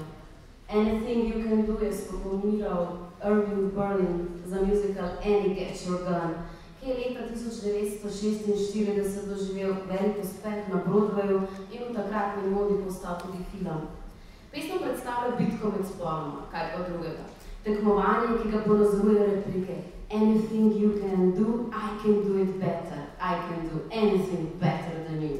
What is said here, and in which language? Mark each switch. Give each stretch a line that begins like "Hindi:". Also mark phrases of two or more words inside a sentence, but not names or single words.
Slovenian: Anything You Can Do je spopolniral Irving Berlin za musical Annie Get Your Gun, ki je leta 1946 doživel velik uspeh na Broadwayu in v takratni modi postal tudi film. Pesem predstavlja bitko med spoloma, kaj pa drugega. Tekmovanje, ki ga ponazoruje replike
English: Anything you can do, I can do it better. I can do anything better than you.